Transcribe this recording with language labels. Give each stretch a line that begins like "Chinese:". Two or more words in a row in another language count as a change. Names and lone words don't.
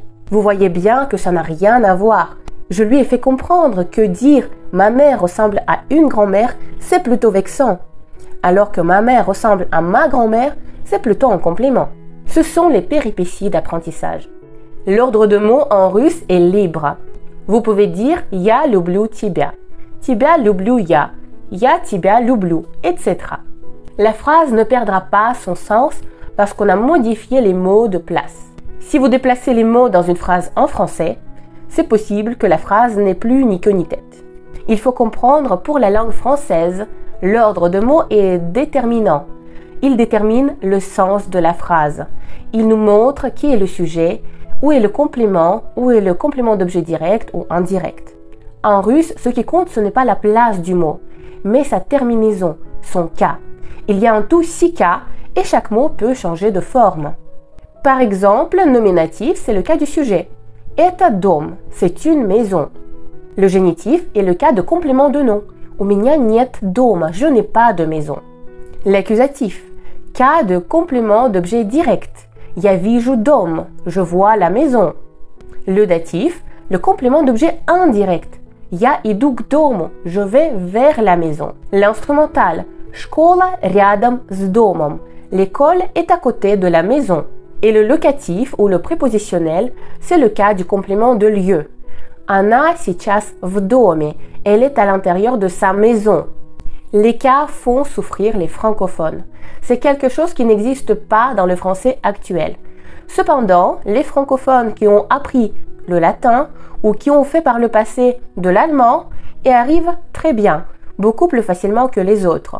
French: Vous voyez bien que ça n'a rien à voir. Je lui ai fait comprendre que dire « ma mère ressemble à une grand-mère » c'est plutôt vexant, alors que « ma mère ressemble à ma grand-mère » c'est plutôt un compliment. Ce sont les péripéties d'apprentissage. L'ordre de mots en russe est libre. Vous pouvez dire «
Russian: я люблю тебя »,« тебя люблю я »,« я тебя люблю »,
French: etc. La phrase ne perdra pas son sens parce qu'on a modifié les mots de place. Si vous déplacez les mots dans une phrase en français, c'est possible que la phrase n'ait plus ni queue ni tête. Il faut comprendre pour la langue française, l'ordre de mots est déterminant. Il détermine le sens de la phrase. Il nous montre qui est le sujet, où est le complément d'objet direct ou indirect. En russe, ce qui compte, ce n'est pas la place du mot, mais sa terminaison, son cas. Il y a en tout 6 cas et chaque mot peut changer de forme. Par exemple, nominatif, c'est le cas du sujet.
Russian: Это дом,
French: c'est une maison. Le génitif est le cas de complément de nom.
Russian: У меня нет дома,
French: je n'ai pas de maison. L'accusatif, cas de complément d'objet direct.
Russian: Я вижу дом,
French: je vois la maison. Le datif, le complément d'objet indirect.
Russian: Я иду к дому,
French: je vais vers la maison. L'instrumental,
Russian: школа рядом с домом.
French: L'école est à côté de la maison. Et le locatif ou le prépositionnel, c'est le cas du complément de lieu.
Russian: Она сейчас в доме.
French: Elle est à l'intérieur de sa maison. Les cas font souffrir les francophones. C'est quelque chose qui n'existe pas dans le français actuel. Cependant, les francophones qui ont appris le latin ou qui ont fait par le passé de l'allemand y arrivent très bien, beaucoup plus facilement que les autres.